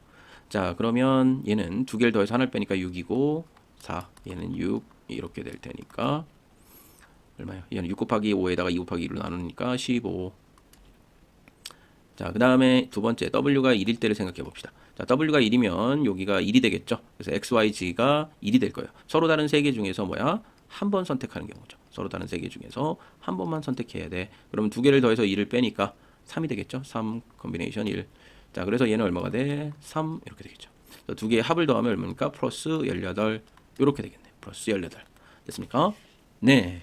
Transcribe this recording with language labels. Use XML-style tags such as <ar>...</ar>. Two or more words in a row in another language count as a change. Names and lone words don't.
<ko>자, 그러면 얘는 2개를 더해서 하나를 빼니까 6이고 4, 얘는 6 이렇게 될 테니까 얼마야? 얘는 6 곱하기 5에다가 2 곱하기 2로 나누니까 15. 자, 그 다음에 두 번째 w가 1일 때를 생각해 봅시다. 자, w가 1이면 여기가 1이 되겠죠. 그래서 x, y, z가 1이 될 거예요. 서로 다른 3개 중에서 뭐야? 한 번 선택하는 경우죠. 서로 다른 3개 중에서 한 번만 선택해야 돼. 그러면 2개를 더해서 1을 빼니까 3이 되겠죠. 3 컨비네이션 1. 자, 그래서 얘는 얼마가 돼? 3 이렇게 되겠죠. 두 개의 합을 더하면 얼마입니까? 플러스 18 이렇게 되겠네. 플러스 18 됐습니까? 네.</ko>